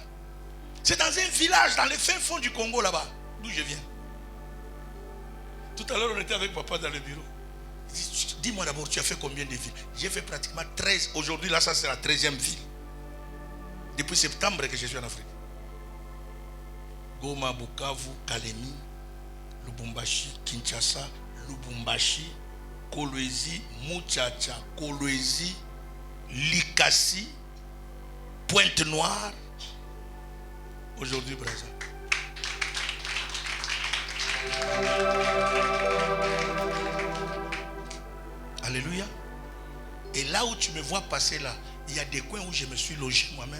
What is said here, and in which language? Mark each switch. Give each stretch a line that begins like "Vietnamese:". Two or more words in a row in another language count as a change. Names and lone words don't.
French: C'est dans un village, dans le fin fond du Congo, là-bas, d'où je viens. Tout à l'heure, on était avec papa dans le bureau. Il dit, dis-moi d'abord, tu as fait combien de villes? J'ai fait pratiquement 13. Aujourd'hui, là, ça c'est la 13e ville. Depuis septembre que je suis en Afrique. Goma, Bukavu, Kalemi, Lubumbashi, Kinshasa, Lubumbashi, Kolwezi, Muchacha, Kolwezi, Likasi, Pointe-Noire. Aujourd'hui, Brazza. Alléluia. Et là où tu me vois passer là, il y a des coins où je me suis logé moi-même.